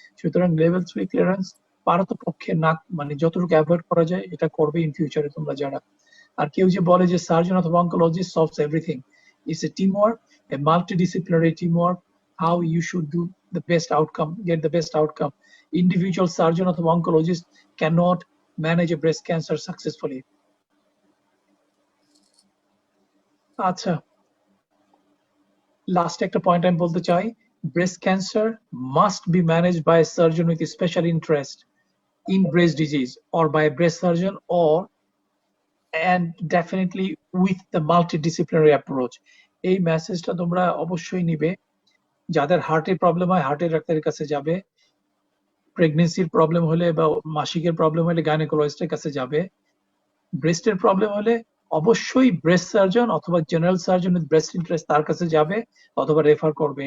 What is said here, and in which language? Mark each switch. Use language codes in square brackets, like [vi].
[bn] সুতরাং level 3 clearance পারতপক্ষে না, মানে যতটুকু অ্যাভয়েড করা যায় এটা করবে ইন ফিউচারে তোমরা যারা। আর কেউ যে বলে যে [en] Surgeon অথবা oncologist solves everything, it's a teamwork, a multidisciplinary teamwork, how you should do the best outcome, get the best outcome. Individual surgeon or oncologist cannot manage a breast cancer successfully. [bn] আচ্ছা, last একটা point আমি বলতে চাই, [en] breast cancer must be managed by a surgeon with a special interest in breast disease, or by a breast surgeon, and definitely with the multidisciplinary approach. [bn] এই মেসেজটা তোমরা অবশ্যই নিবে। যাদের হার্টের প্রবলেম হয় হার্টের ডাক্তারের কাছে যাবে, প্রেগনেন্সির প্রবলেম হলে বা মাসিকের প্রবলেম হলে গাইনোকোলজিস্টের কাছে যাবে, ব্রেস্টের প্রবলেম হলে অবশ্যই ব্রেস্ট সার্জন অথবা general surgeon with breast interest তার কাছে যাবে অথবা রেফার করবে।